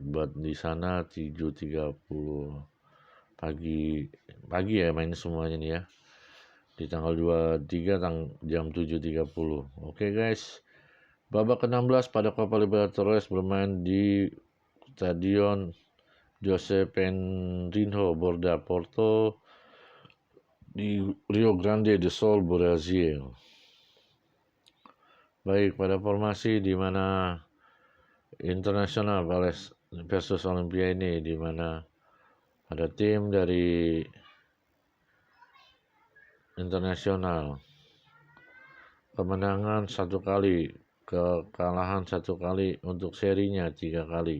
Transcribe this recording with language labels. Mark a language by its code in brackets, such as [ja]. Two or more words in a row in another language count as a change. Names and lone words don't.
[id] Buat di sana 7.30 pagi ya main semuanya nih ya. Di tanggal 23 jam 7.30. Oke guys. Babak ke-16 pada Copa Libertadores bermain di Stadion José Penrinho Borda Porto di Rio Grande do Sul, Brazil. Baik, pada formasi di mana Internasional versus Olympia ini, di mana ada tim dari Internasional kemenangan 1 kali, kekalahan 1 kali, untuk serinya 3 kali.